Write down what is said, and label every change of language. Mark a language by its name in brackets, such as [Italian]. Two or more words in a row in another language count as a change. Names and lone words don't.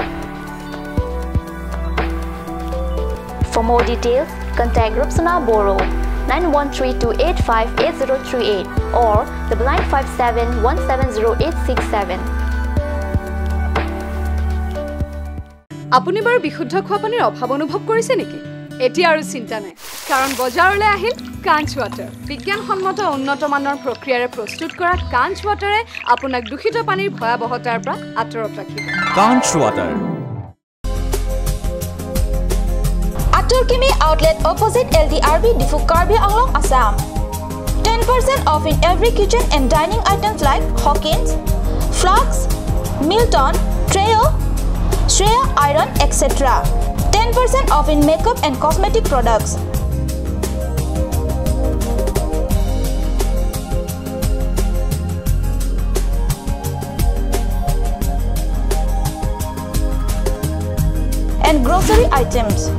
[English] For more details, contact Rupsana Boro 9132858038 or 9957170867. [Assamese] আপুনি বাৰু বিশুদ্ধ খোৱা পানীৰ অভাৱ অনুভৱ কৰিছে নেকি এতিয়া আৰু চিন্তা নাই কাৰণ বজাৰলৈ আহিল কাঞ্চ ওয়াটাৰ বিজ্ঞানসন্মত উন্নত মানৰ প্ৰক্ৰিয়াৰে প্ৰস্তুত কৰা কাঞ্চ ওয়াটাৰে আপোনাক দূষিত পানীৰ ভয়াবহতাৰ পৰা আঁতৰত ৰাখিব কাঞ্চ ওয়াটাৰ [English] Atul Kimi outlet opposite LDRB Difu Karbi Anglong Assam 10% off in every kitchen and dining items like Hawkins, Flux, Milton, Treo, Shreya Iron, etc. 10% off in makeup and cosmetic products. And grocery items.